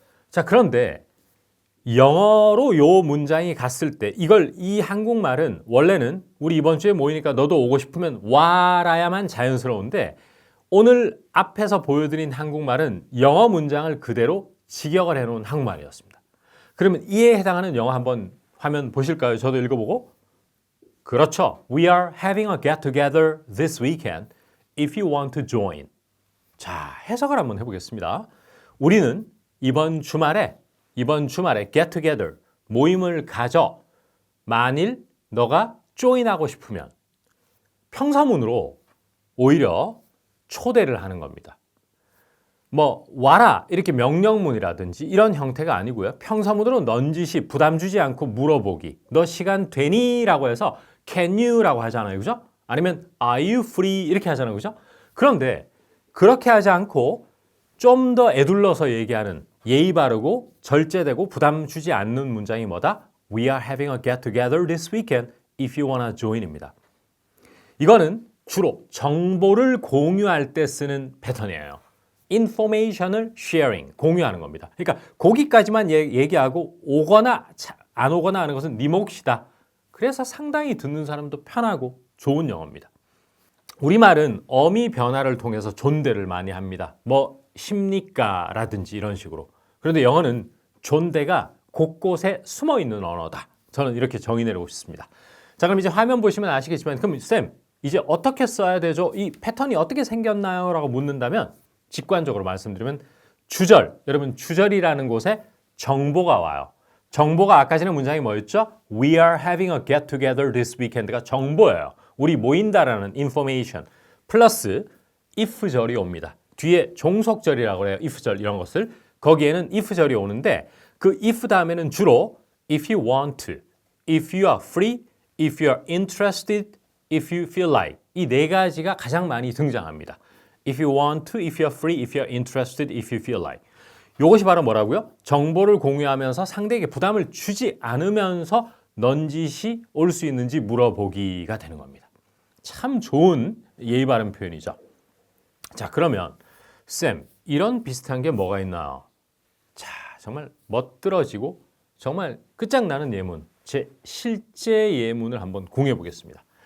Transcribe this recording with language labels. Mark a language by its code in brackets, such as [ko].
[ko] 자, 그런데 영어로 요 문장이 갔을 때 이 한국말은 원래는 우리 이번 주에 모이니까 너도 오고 싶으면 와라야만 자연스러운데 오늘 앞에서 보여드린 한국말은 영어 문장을 그대로 직역을 해놓은 한국말이었습니다. 그러면 이에 해당하는 영어 한번 화면 보실까요? 저도 읽어보고. 그렇죠. [en] We are having a get together this weekend if you want to join. [ko] 자, 해석을 한번 해보겠습니다. 우리는 이번 주말에 get together, 모임을 가져. 만일 너가 join하고 싶으면 평서문으로 오히려 초대를 하는 겁니다. 와라 이렇게 명령문이라든지 이런 형태가 아니고요. 평서문으로 넌지시, 부담 주지 않고 물어보기. 너 시간 되니? 라고 해서 [en] can you? [ko] 라고 하잖아요. 그죠? 아니면 [en] are you free? [ko] 이렇게 하잖아요. 그죠? 그런데 그렇게 하지 않고 좀 더 에둘러서 얘기하는 예의 바르고 절제되고 부담 주지 않는 문장이 뭐다? [en] We are having a get together this weekend if you wanna join입니다. [ko] 이거는 주로 정보를 공유할 때 쓰는 패턴이에요. information을 sharing, 공유하는 겁니다. 그러니까 거기까지만 얘기하고 오거나 안 오거나 하는 것은 네 몫이다. 그래서 상당히 듣는 사람도 편하고 좋은 영어입니다. 우리말은 어미 변화를 통해서 존대를 많이 합니다. 십니까? 라든지 이런 식으로. 그런데 영어는 존대가 곳곳에 숨어 있는 언어다. 저는 이렇게 정의 내리고 싶습니다. 자, 그럼 이제 화면 보시면 아시겠지만 그럼 쌤, 이제 어떻게 써야 되죠? 이 패턴이 어떻게 생겼나요? 라고 묻는다면 직관적으로 말씀드리면 주절, 여러분 주절이라는 곳에 정보가 와요. 정보가 아까 전에 문장이 뭐였죠? [en] We are having a get together this weekend가 정보예요. [ko] 우리 모인다라는 information 플러스 if절이 옵니다. 뒤에 종속절이라고 해요. if절 이런 것을. 거기에는 if절이 오는데 그 if 다음에는 주로 [en] if you want to, if you are free, if you are interested, if you feel like [ko] 이 네 가지가 가장 많이 등장합니다. [en] If you want to, if you are free, if you are interested, if you feel like. [ko] 이것이 바로 뭐라고요? 정보를 공유하면서 상대에게 부담을 주지 않으면서 넌지시 올 수 있는지 물어보기가 되는 겁니다. 참 좋은 예의 바른 표현이죠. 자, 그러면 쌤, 이런 비슷한 게 뭐가 있나요? 자, 정말 멋들어지고 정말 끝장나는 예문, 제 실제 예문을 한번 공유해 보겠습니다.